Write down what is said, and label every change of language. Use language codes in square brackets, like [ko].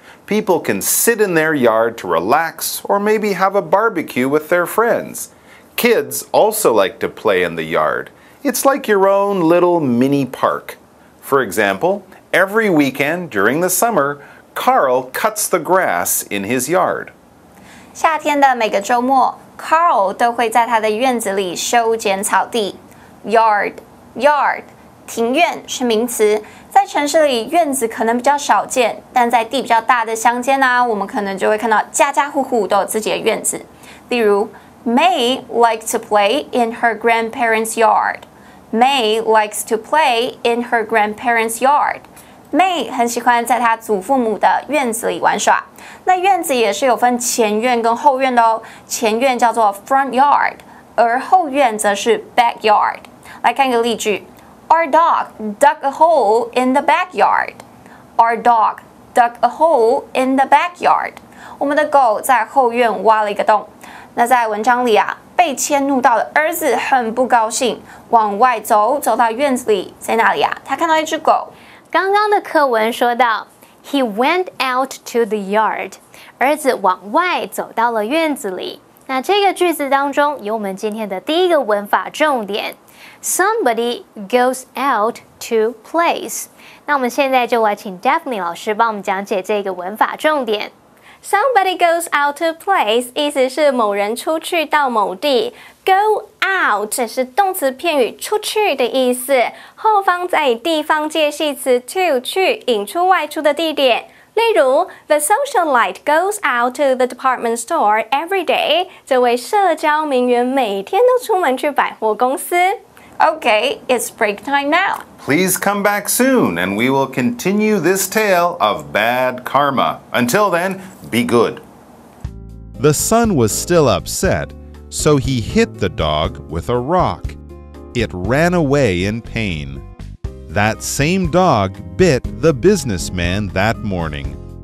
[en] People can sit in their yard to relax or maybe have a barbecue with their friends. Kids also like to play in the yard. It's like your own little mini park. For example, every weekend during the summer, Carl cuts the grass in his yard. [zh] 夏天的每个周末 ，Carl 都会在他的院子里修剪草地。 Yard， 庭院是名词，在城市里院子可能比较少见，但在地比较大的乡间啊，我们可能就会看到家家户户都有自己的院子。例如 [en] ，May likes to play in her grandparents' yard. May likes to play in her grandparents' yard. [zh] May 很喜欢在她祖父母的院子里玩耍。那院子也是有分前院跟后院的哦。前院叫做 front yard， 而后院则是 backyard。来看一个例句 [en] ：Our dog dug a hole in the backyard. Our dog dug a hole in the backyard. [zh] 我们的狗在后院挖了一个洞。那在文章里啊，被迁怒到的儿子很不高兴，往外走到院子里，在哪里啊？他看到一只狗。刚刚的课文说到 ， [en] He went out to the yard， [zh] 儿子往外走到了院子里。那这个句子当中有我们今天的第一个文法重点 ， [en] Somebody goes out to place。 [zh] 那我们现在就来请 Daphne 老师帮我们讲解这个文法重点。 [en] Somebody goes out to place [zh] 意思是某人出去到某地 ，go out 是动词片语出去的意思，后方再以地方介系词 to 去引出外出的地点。例如 [en] ，The socialite goes out to the department store every day。 [zh] 这位社交名媛每天都出门去百货公司。 [en] Okay, it's break time now. Please come back soon and we will continue this tale of bad karma. Until then, be good. The son was still upset, so he hit the dog with a rock. It ran away in pain. That same dog bit the businessman that morning.